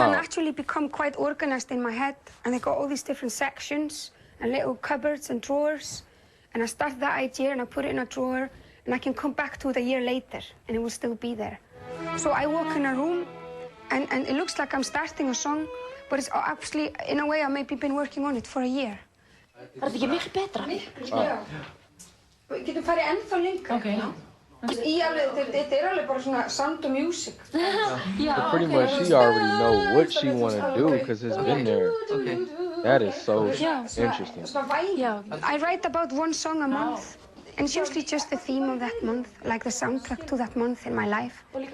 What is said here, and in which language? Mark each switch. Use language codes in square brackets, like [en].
[en] then actually become quite organized in my head, and I got all these different sections and little cupboards and drawers. And I started that idea and I put it in a drawer, and I can come back to it a year later and it will still be there. So I walk in a room and it looks like I'm starting a song, but it's actually, in a way, I've maybe been working on it for a year. [is] Var þetta ekki miklu betra? Já. Við getum farið ennþá lengra. Okay. Þetta alveg bara svona [en] sound of music. So pretty much she already know what she want to do because it's been there. Okay. That is so interesting. Yeah. I write about one song a month, and it's usually just the theme of that month, like the soundtrack to that month in my life.